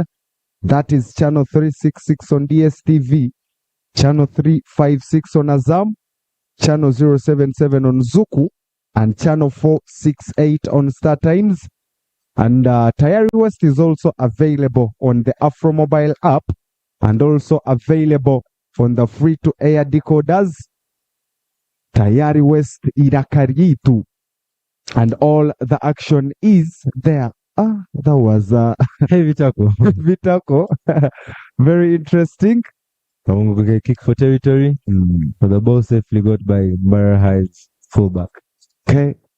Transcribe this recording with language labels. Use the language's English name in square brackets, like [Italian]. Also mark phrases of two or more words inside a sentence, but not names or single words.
[English] That is channel 366 on DStv, channel 356 on AZAM, channel 077 on Zuku, and channel 468 on StarTimes. And Tayari West is also available on the Afro Mobile app and also available on the free-to-air decoders. Tayari West irakaritu. And all the action is there. That was heavy tackle. heavy tackle. Very interesting. Kabunguke kick for territory. But the ball safely got by Bara High's fullback. Okay.